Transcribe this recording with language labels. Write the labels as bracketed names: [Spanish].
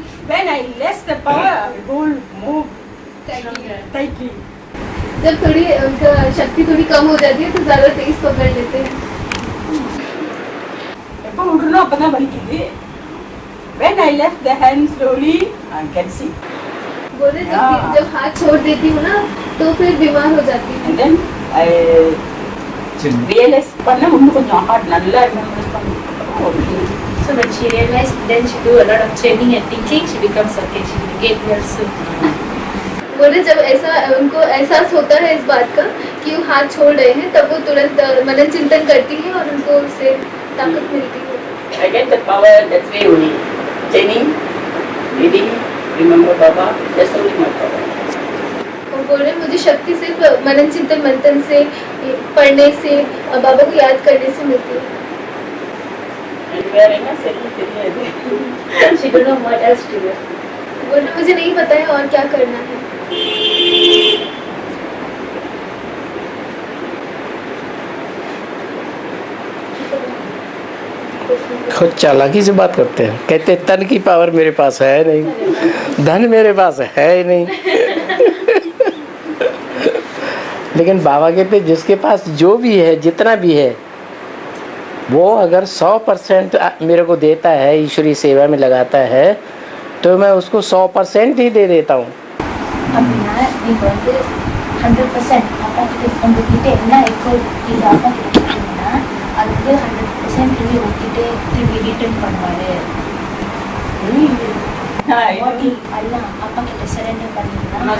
[English] When I less the power, I hold move tightly. [Hindi] जब थोड़ी उनका शक्ति थोड़ी कम हो जाती है तो ज्यादा तेज पकड़ लेते हैं। [Tamil] எப்போ விடுறோம் அப்பதான் வலிக்குது. [English] When I left the hand slowly, I can see. [Hindi] बोले जब हाथ छोड़ देती हूँ ना तो फिर बीमार हो जाती हूँ। [English] And then I realize [Tamil] பண்ண இன்னும் கொஞ்சம் ஹார்ட் நல்லா ரிமெம்பர் பண்ணி. [English] So when she realized, then she do a lot of training and thinking, she becomes okay, she will get well soon. [Hindi] बोले जब ऐसा उनको एहसास होता है इस बात का कि वो हाथ छोड़ रहे हैं तब वो तुरंत मनन चिंतन करती है और उनको उससे ताकत मिलती है। [English] I get the power that way only. Training, reading, remember Baba, that's only my power. [Hindi] वो बोल रहे मुझे शक्ति सिर्फ मनन चिंतन मंथन से, पढ़ने से, बाबा को याद करने से मिलती है। [English] And we are in a settle period. she don't know what else to do. [Hindi] बोल रहे मुझे नहीं पता है और क्या करना है। खुद चालाकी से बात करते हैं, कहते हैं तन की पावर मेरे पास है नहीं, धन मेरे पास है ही नहीं। लेकिन बाबा कहते हैं जिसके पास जो भी है, जितना भी है, वो अगर 100% मेरे को देता है, ईश्वरीय सेवा में लगाता है, तो मैं उसको 100% ही दे देता हूँ। [Tamil] அப்படின்னா நீங்க வந்து 100% அப்பா கிட்ட உங்ககிட்ட என்ன இருக்கோ இது அப்பா கிட்ட கொடுத்தீங்கன்னா அது வந்து 100% திரும்பி உங்ககிட்ட திரும்பி ரிட்டர்ன் பண்ணுவாரு. பாடி எல்லாம் அப்பா கிட்ட சரண்டர் பண்ணீங்கன்னா